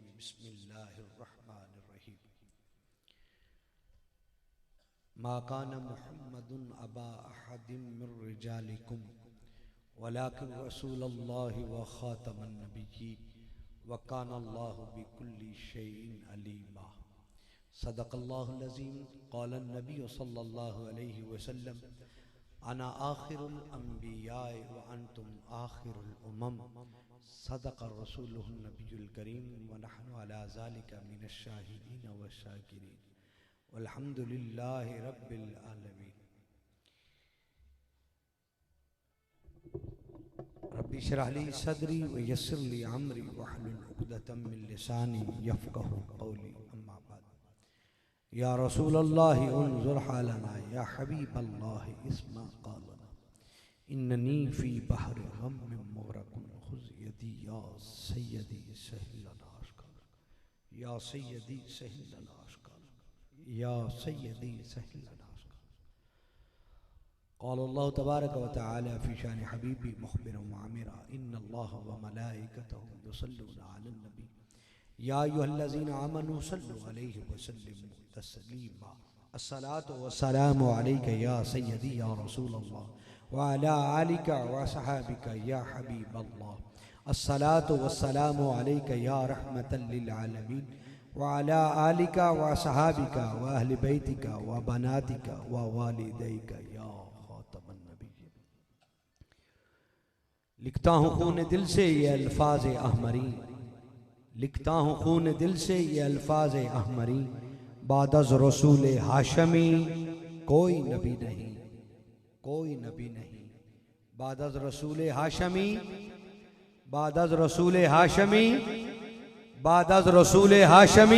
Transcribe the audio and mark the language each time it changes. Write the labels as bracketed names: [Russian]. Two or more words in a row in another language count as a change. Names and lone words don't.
[Arabic] بسم الله الرحمن الرحيم. ما كان محمد أبا أحد من رجالكم ولكن رسول الله وخاتم النبيين وكان الله بكل شيء عليما. صدق الله العظيم. قال النبي صلى الله عليه وسلم أنا آخر الأنبياء وأنتم آخر الأمم. صدق رسوله النبي الكريم ونحن على ذلك من الشاهدين والشاكرين والحمد لله رب العالمين. رب اشرح لي صدري ويسر لي أمري واحلل عقدة من لساني يفقهوا قولي. أما بعد. يا رسول الله انظر حالنا، يا حبيب الله اسمع قالنا، إنني في بحر غم مغرق خذ يدي يا سيدي سهل لنا أشكال، يا سيدي سهل لنا أشكال، يا سيدي سهل لنا أشكال. قال الله تبارك وتعالى في شأن حبيبه مخبرا وآمرا، إن الله وملائكته يصلون على النبي يا أيها الذين آمنوا صلوا عليه وسلموا تسليما. الصلاة والسلام عليك يا سيدي يا رسول الله وعلى آلك وأصحابك يا حبيب الله. الصلاة والسلام عليك يا رحمة للعالمين وعلى آلك وأصحابك وأهل بيتك وبناتك ووالديك يا خاتم النبيين. [Urdu] لکھتا ہوں خون دل سے یہ الفاظ احمری، لکھتا ہوں خون دل سے یہ الفاظ احمری، بعد از رسول ہاشمی کوئی نبی نہیں، کوئی نبی نہیں. بعد از رسول ہاشمی، بعد از رسول ہاشمی، بعد از رسول ہاشمی.